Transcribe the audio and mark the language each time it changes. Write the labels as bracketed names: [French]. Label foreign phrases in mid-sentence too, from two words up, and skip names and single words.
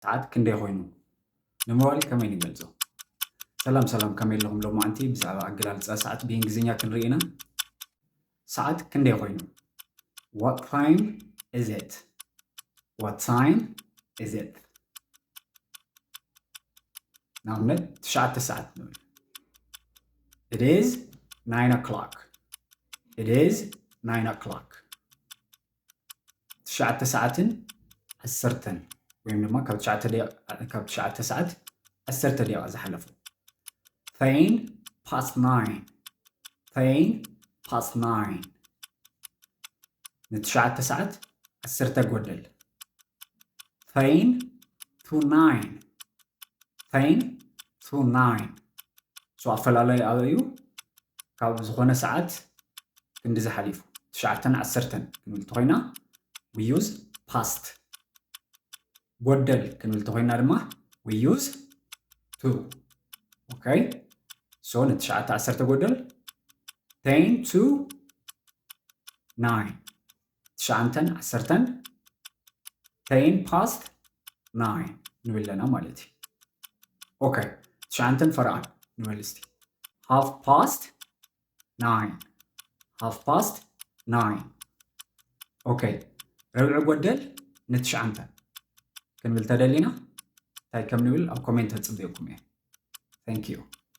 [Tigrinya] ሰዓት ክንደይ ኮይኑ ንሞባይል ከመይ ንገልጾ? ሰላም ከመይ ኣለኹም ሎማዓንቲ ብዛዕባ ኣገላልጻ ሰዓት ብእንግሊዝኛ ክንርኢ ኢና። ሰዓት ክንደይ ኮይኑ? [English] What time is it? What time is it? [Tigrinya] ንኣብነት 9 ሰዓት ንብል። [English] It is 9 o'clock. It is 9 o'clock. [Tigrinya] 9 ሰዓትን 10 ወይም ድማ ካብ 9 ሰዓት 10 ደቂቓ ዝሓለፉ [English] 10 past 9 10 past 9 [Tigrinya] ن9 ሰዓት 10 ጎደል [English] 10 to 9 10 to 9 [Tigrinya] ሶ ኣፈላላይ ኣበዩ ካብ ዝኾነ ሰዓት ክንዲ ዝሓሊፉ 9 10 ክንብል ተኾይና [English] we use past [Tigrinya] ጎደል ክንብል ተኾይና ድማ [English] we use to. Okay? So ن9 10 ጎደል 10 to 9 9 10 10 [Tigrinya] past 9 ንብል ለና ማለት እዩ። ኦኬይ 9 ፈርዓን ንብል እስቲ [English] half past 9 half past 9 [Tigrinya] ኦኬይ ረብዒ ጎደል ን9 ክንብል ተደሊና እንታይ ከም ንብል ኣብ ኮሜንት ተጽብየኩም እየ። [English] Thank you.